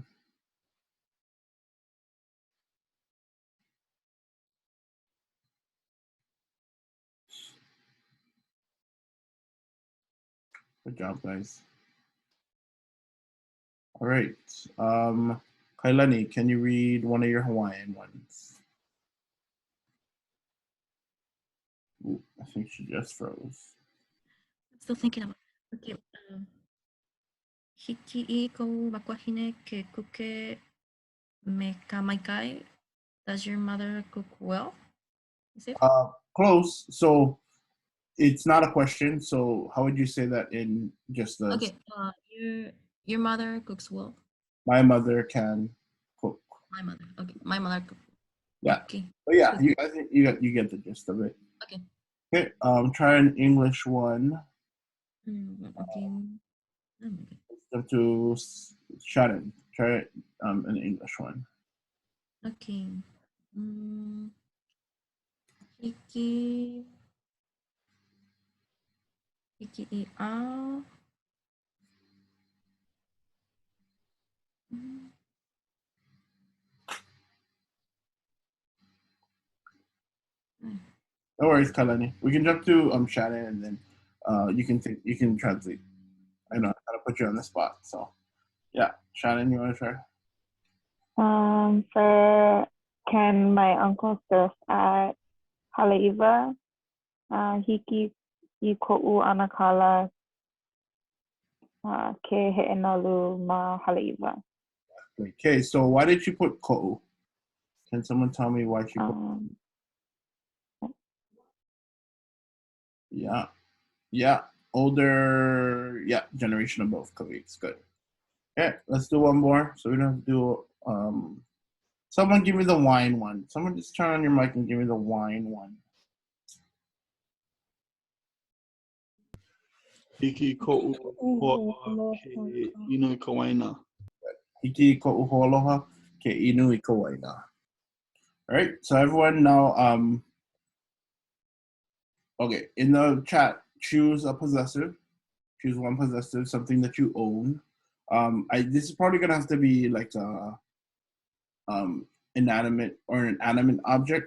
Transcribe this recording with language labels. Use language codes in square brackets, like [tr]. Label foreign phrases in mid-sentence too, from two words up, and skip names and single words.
[en] Good job, guys. All right. Kailani, can you read one of your Hawaiian ones? Ooh, I think she just froze. I'm still thinking about it. Okay. [haw] Hiki I ko makuahine ke kuke me ka maikai. [en] Does your mother cook well? Is it? Close. So it's not a question. So how would you say that in just the? Okay. Your mother cooks well. My mother can cook. My mother. Okay. My mother cooks. Yeah. Okay. But yeah, I think you get the gist of it. Okay. Okay. Try an English one. Okay. Oh my God. To Shannon. Try an English one. [haw] Okay. Hiki I ʻaʻa. [en] No worries, Kalani. We can jump to Shannon, and then you can translate. I know how to put you on the spot. So yeah, Shannon, you want to try? For can my uncle surf at Haleiwa? [haw] Hiki I ko'u anakala ke he'enalu ma Haleiwa. [en] Okay, so why did you put ko'u? Can someone tell me why she put? Yeah, older, generation of both colleagues. Good. Okay, let's do one more. So we don't have to do. Someone give me the wine one. Someone just turn on your mic and give me the wine one. [haw] Hiki ko'u ho'aloha ke inu i ka waina. Hiki ko'u ho'aloha ke inu i ka waina. [en] All right, so everyone now, okay, in the chat, choose a possessive. Choose one possessive, something that you own. This is probably gonna have to be like a inanimate or an animate object.